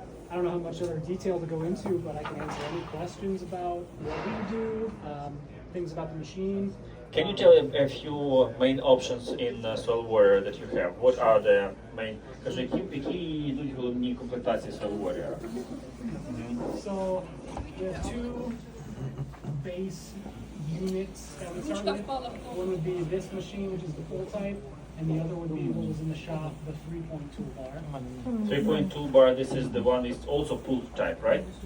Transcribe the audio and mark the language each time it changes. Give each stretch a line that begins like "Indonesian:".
English: I don't know how much other detail to go into, but I can answer any questions about what we do, things about the machine. Can you tell a few main options in soil warrior that you have? What are the main?
Ukrainian: Кажи, які йдуть головні комплектації soil warrior?
English: So we have 2 base units that we start with. One would be this machine, which is the full type, and the other would be what was in the shop, the 3.2 bar. 3.2 bar, this is the one, is also pull type, right?